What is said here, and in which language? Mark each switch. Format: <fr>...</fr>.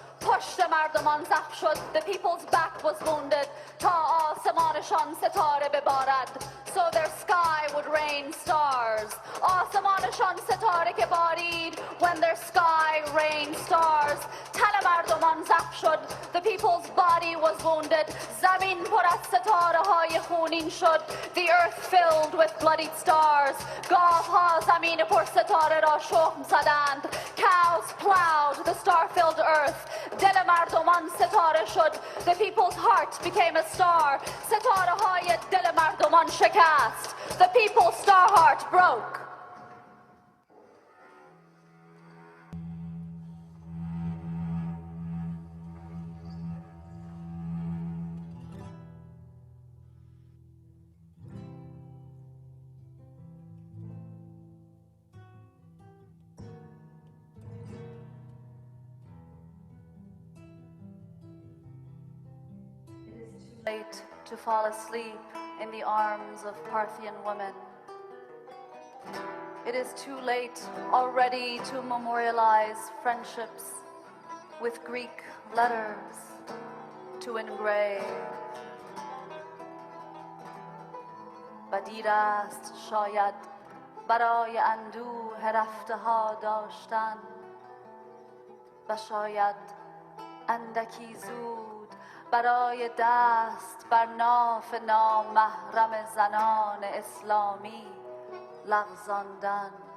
<fa>پشت مردمان زخم شد،</fa> <en>the people's back was wounded.</en> <fa>تا آسمانشان ستاره ببارد,</fa> <en>so their sky would rain stars.</en> <fa>آسمانشان ستاره که بارید,</fa> <en>when their sky rained stars.</en> <fa>تن مردمان زخم شد,</fa> <en>the people's body was wounded.</en> <fa>زمین پر از ستاره های خونین شد,</fa> <en>the earth filled with bloodied stars.</en> <fa>گاوها زمین پر ستاره را شخم زدند,</fa> <en>cows plowed the star-filled earth.</en> <fa>دل مردمان ستاره شد,</fa> <en>the people's heart became a star.</en> <fa>ستاره های دل مردمان شکست,</fa> <en>the people's star heart broke. Late to fall asleep in the arms of Parthian women. It is too late already to memorialize friendships with Greek letters to engrave.</en> <fa>و دیر است شاید برای اندوه رفته ها داشتن و شاید اندکی زود برای دست بر ناف نامحرم زنان اسلامی لغزاندن.</fa>